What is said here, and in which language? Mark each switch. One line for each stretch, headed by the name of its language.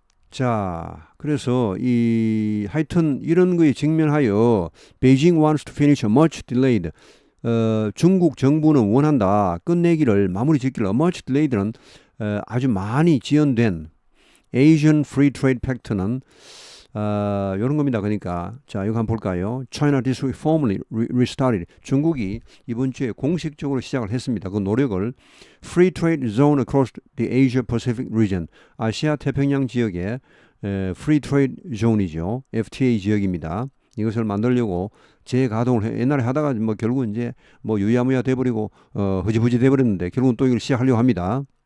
Korean: 자, 그래서 하여튼 이런 거에 직면하여
English: Beijing wants to finish a much delayed
Korean: 중국 정부는 원한다. 끝내기를 마무리 짓기를
English: much delayed
Korean: 는 아주 많이 지연된
English: Asian Free Trade Pact
Korean: 는 이런 겁니다. 그러니까 자 이거 한번 볼까요?
English: China this week formally restarted.
Korean: 중국이 이번 주에 공식적으로 시작을 했습니다. 그 노력을
English: Free Trade Zone across the Asia Pacific region.
Korean: 아시아 태평양 지역의 Free Trade Zone이죠. FTA 지역입니다. 이것을 만들려고 재가동을 옛날에 하다가 뭐 결국은 이제 뭐 유야무야 돼버리고 흐지부지 돼버렸는데 결국은 또 이걸 시작하려고 합니다.